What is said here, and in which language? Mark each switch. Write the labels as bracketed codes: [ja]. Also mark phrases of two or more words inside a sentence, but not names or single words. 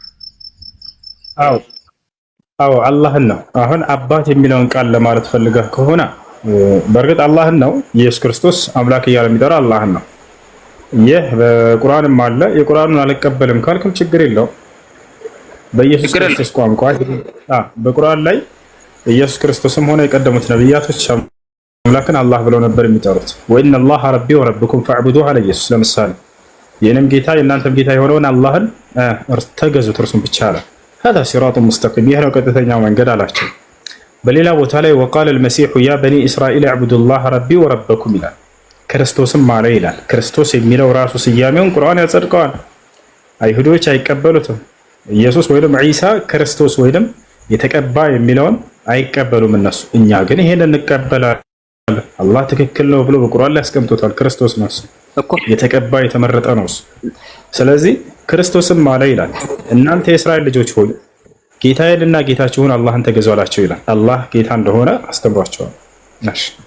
[am] አዎ አላህን ነው። አሁን አባት የሚለውን ቃል ለማለት ፈልገህ ከሆነ በእርግጥ አላህን ነው። ኢየሱስ ክርስቶስ አምላክ እያለ የሚጠራ አላህን ነው። ይህ በቁርአንም አለ። የቁርአኑን አልቀበልም ካልክም ችግር የለው። በኢየሱስ ክርስቶስ ቋንቋ በቁርአን ላይ ኢየሱስ ክርስቶስም ሆነ የቀደሙት ነብያቶች አምላክን አላህ ብለው ነበር የሚጠሩት። [ar] وإن الله ربي وربكم فاعبدوه [am] አለ ኢየሱስ። ለምሳሌ የእኔም ጌታ የእናንተም ጌታ የሆነውን አላህን ተገዙት እርሱን ብቻ አለ። [ar] هذا صراط مستقيم [am] ይህ ነው ቀጥተኛው መንገድ አላቸው። በሌላ ቦታ ላይ [ar] وقال المسيح يا بني إسرائيل اعبدوا الله ربي وربكم [am] ይላል። ክርስቶስም አለ ይላል። ክርስቶስ የሚለው ራሱ ስያሜውን ቁርአን ያጸድቀዋል። አይሁዶች አይቀበሉትም። ኢየሱስ ወይንም ዒሳ ክርስቶስ ወይንም የተቀባ የሚለውን አይቀበሉም እነሱ። እኛ ግን ይሄን እንቀበላለን። አላህ ትክክል ነው ብሎ በቁርአን ላይ ያስቀምጦታል። ክርስቶስ ነው እኮ የተቀባ የተመረጠ ነው። ስለዚህ ክርስቶስም አለ ይላል እናንተ የእስራኤል ልጆች ሆይ ጌታዬንና ጌታችሁን አላህን ተገዙ አላቸው ይላል። አላህ ጌታ እንደሆነ አስተምሯቸዋል። እሺ